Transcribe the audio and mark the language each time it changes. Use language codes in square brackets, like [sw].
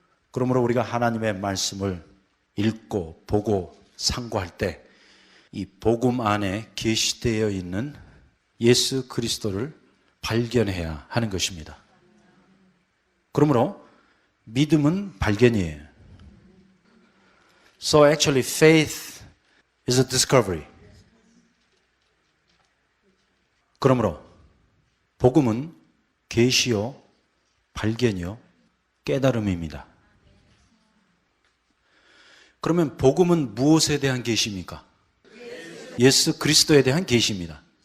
[ko] 그러므로 우리가 하나님의 말씀을 읽고 보고 상고할 때 이 복음 안에 계시되어 있는 예수 그리스도를 발견해야 하는 것입니다. 그러므로 믿음은 발견이에요. [en] So actually faith is a discovery. [ko] 그러므로 복음은 계시요, 발견이요, 깨달음입니다. 그러면 복음은 무엇에 대한 계시입니까? 예수 그리스도에 대한 계시입니다.